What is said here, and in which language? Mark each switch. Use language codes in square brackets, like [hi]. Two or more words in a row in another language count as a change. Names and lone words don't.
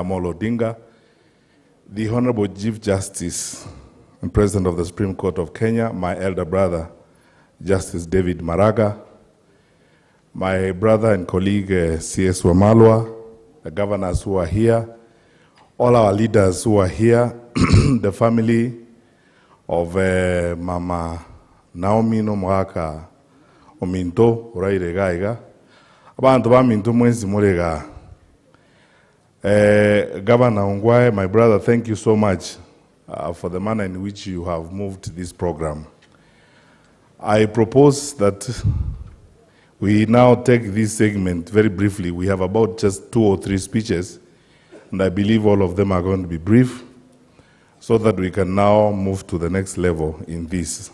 [en] Amolo Odinga, the Honorable Chief Justice and President of the Supreme Court of Kenya, my elder brother, Justice David Maraga, my brother and colleague C.S. Wamalwa, the governors who are here, all our leaders who are here, the family of Mama Naomi no Mwaka Ominto, [guz] Uraire Gaiga, abantu baminto mwezi murega. [en] Governor Ongwae, my brother, thank you so much for the manner in which you have moved this program. I propose that we now take this segment very briefly. We have about just 2 or 3 speeches, and I believe all of them are going to be brief, so that we can now move to the next level in this.